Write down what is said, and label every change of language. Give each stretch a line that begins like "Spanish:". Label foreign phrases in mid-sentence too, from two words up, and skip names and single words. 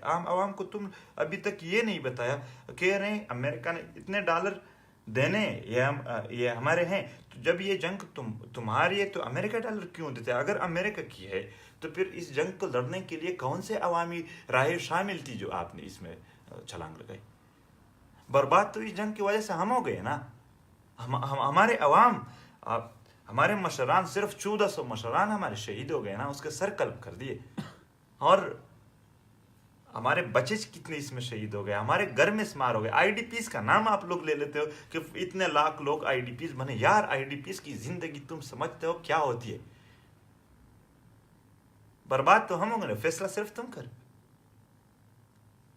Urdu: عوام کو تم ابھی تک یہ نہیں بتایا. کہہ رہے ہیں امریکہ نے اتنے ڈالر دینے، یہ ہمارے ہیں، تو جب یہ جنگ تمہاری ہے تو امریکہ ڈالر کیوں دیتے؟ اگر امریکہ کی ہے تو پھر اس جنگ کو لڑنے کے لیے کون سے عوامی راہیں شامل تھی جو آپ نے اس میں چھلانگ لگائی؟ برباد تو اس جنگ کی وجہ سے ہم ہو گئے نا. ہمارے عوام، ہمارے مشران، صرف 1400 مشران ہمارے شہید ہو گئے نا، اس کے سر قلب کر دیے. اور ہمارے بچے کتنے اس میں شہید ہو گئے، ہمارے گھر میں شمار ہو گئے. آئی ڈی پیز کا نام آپ لوگ لے لیتے ہو کہ اتنے لاکھ لوگ آئی ڈی پیز بنے. یار آئی ڈی پیز کی زندگی تم سمجھتے ہو کیا ہوتی ہے؟ برباد تو ہم ہوں گے، فیصلہ صرف تم کر.